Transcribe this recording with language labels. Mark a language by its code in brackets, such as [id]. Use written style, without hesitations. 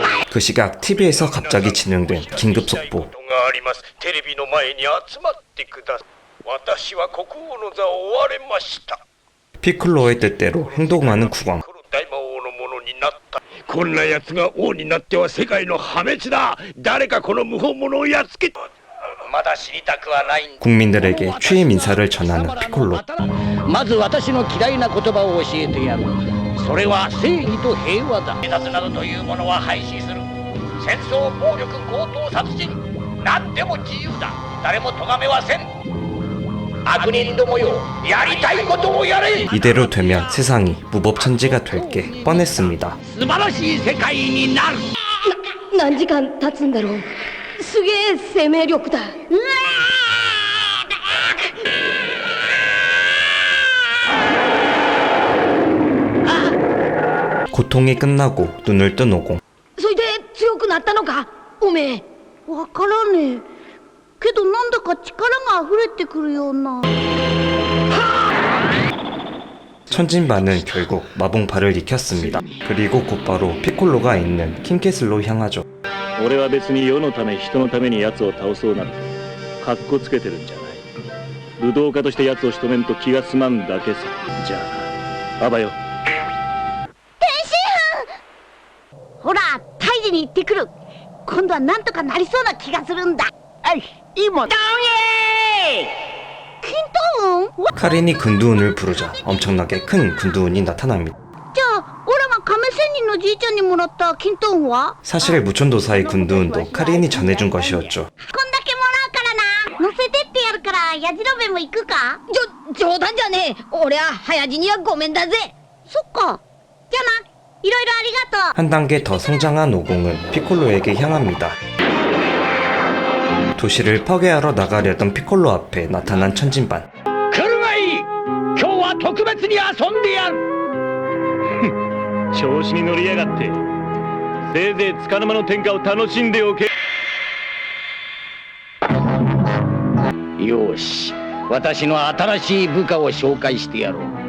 [ko] 그 시각 TV에서 갑자기 진행된 긴급 속보. [ja] があります。テレビの前に集まってください。私は国王の座を追われました。 [ko] 피클로의 뜻대로 행동하는 국왕. [ja] 大魔王のものになった。こんな奴が王になっては世界の破滅だ。誰かこの無本者をやっつけ。まだ知りたくはない。 [ko] 국민들에게 취임 인사를 전하는 피콜로. [ja] まず私の嫌いな言葉を教えてやる。それは正義と平和だ。警察などというものは廃止する。戦争、暴力、強盗、殺人、何でも自由だ。誰も咎めはせん。悪人どもよ、やりたいことをやれ。 [ko] 이대로 되면 세상이 무법천지가 될 게 뻔했습니다. [ja] 素晴らしい世界になる。何時間経つんだろう。すげえ生命力だ。 [ko] 고통이 끝나고 눈을 뜬 오공. [ja] それで強くなったのかおめえ。わからねえけどなんだか力が溢れてくるような。 [ko] 천진반은 결국 마봉파를 익혔습니다. 그리고 곧바로 피콜로가 있는 킹캐슬로 향하죠. [ja] 俺は別に世のため人のために奴を倒そうなんてカッコつけてるんじゃない。武道家として奴を仕留めんと気が済まんだけさ。じゃあな、あばよ。ほら退治に行ってくる。今度はなんとかなりそうな気がするんだ。はいいもダウンイ金東雲。 [ko] 카린이 근두운을 부르자 엄청나게 큰 근두운이 나타납니다. [ja] じゃあオラが亀仙人のじいちゃんにもらった金東雲は。 [ko] 사실 무촌도사의 근두운도 카린이 전해준 것이었죠. [ja] こんだけもらうからな。乗せてってやるからやじろべも行くか。冗談じゃねえ。俺は早死にはごめんだぜ。そっか。じゃあな。いろいろありがとう。 [ko] 한 단계 더 성장한 오공은 피콜로에게 향합니다. 도시를 파괴하러 나가려던 피콜로 앞에 나타난 천진반. [ja] 来るがいい。今日は特別に遊んでやる。調子に乗りやがって。せいぜい束の間の天下を楽しんでおけ。よし、私の新しい部下を紹介してやろう。